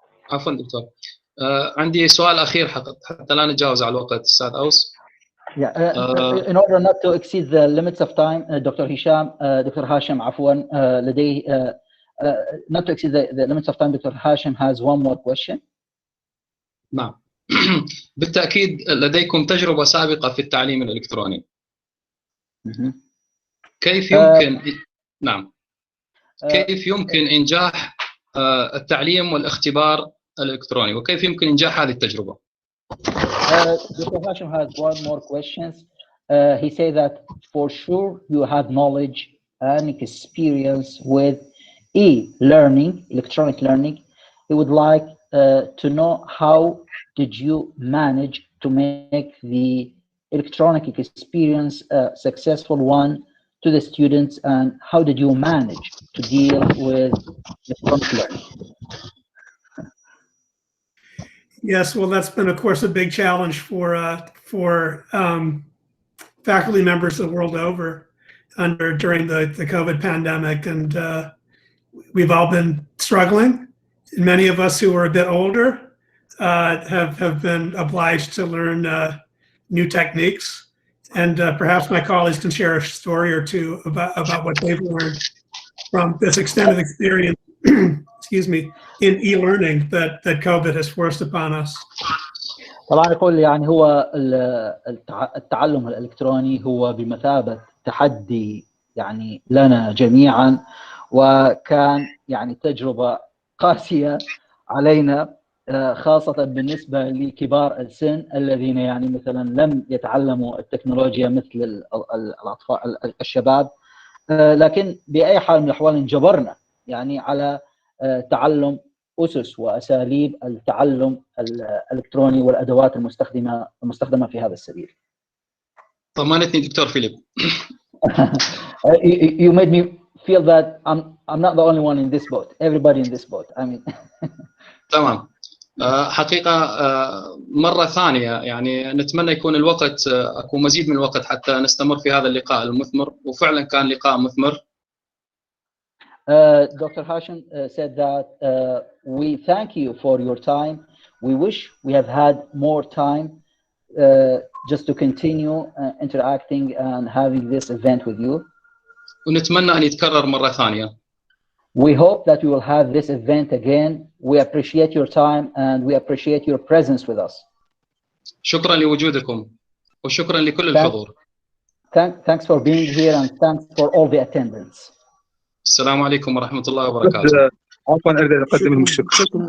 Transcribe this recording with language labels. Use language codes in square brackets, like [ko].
[ar] عفوا دكتور، عندي سؤال أخير حتى لا نتجاوز على الوقت أستاذ أوس. [en] In order not to exceed the limits of time, Dr. Hashim [ar] عفوا لديه [en] not to exceed the limits of time, Dr. Hashim has one more question. [ar] نعم. بالتأكيد لديكم تجربة سابقة في التعليم الإلكتروني. كيف يمكن نعم كيف يمكن إنجاح التعليم والاختبار الإلكتروني، وكيف يمكن إنجاح هذه التجربة؟ [en] Dr. Hashim has one more question. He said that for sure you have knowledge and experience with e-learning, electronic learning. He would like to know how did you manage to make the electronic experience a successful one to the students, and how did you manage to deal with electronic learning? Yes, well, that's been, of course, a big challenge for faculty members the world over during the COVID pandemic, and we've all been struggling. And many of us who are a bit older have been obliged to learn new techniques, and perhaps my colleagues can share a story or two about what they've learned from this extended experience. Excuse me, in e-learning that COVID has forced upon us. [ar] طبعا يقول يعني هو التعلم الإلكتروني هو بمثابة تحدي يعني لنا جميعا، وكان يعني تجربة قاسية علينا، خاصة بالنسبة لكبار السن الذين يعني مثلا لم يتعلموا التكنولوجيا مثل الأطفال الشباب، لكن بأي حال من الأحوال انجبرنا يعني على تعلم أسس وأساليب التعلم الإلكتروني والأدوات المستخدمة في هذا السبيل. طمنتني دكتور فيليب. [en] You made me feel that I'm not the only one in this boat. Everybody in this boat. I mean. [ar] تمام. حقيقة مرة ثانية يعني نتمنى يكون الوقت أكون مزيد من الوقت حتى نستمر في هذا اللقاء المثمر، وفعلا كان لقاء مثمر. [en] Dr. Hashim said that we thank you for your time. We wish we have had more time just to continue interacting and having this event with you. [ar] ونتمنى أن يتكرر مرة ثانية. [en] We hope that we will have this event again. We appreciate your time and we appreciate your presence with us. [ar] شكرا لوجودكم وشكرا لكل الحضور. [en] Thanks for being here and thanks for all the attendance. [ar] السلام عليكم ورحمة الله وبركاته. عفوا أريد أقدم لهم الشكر.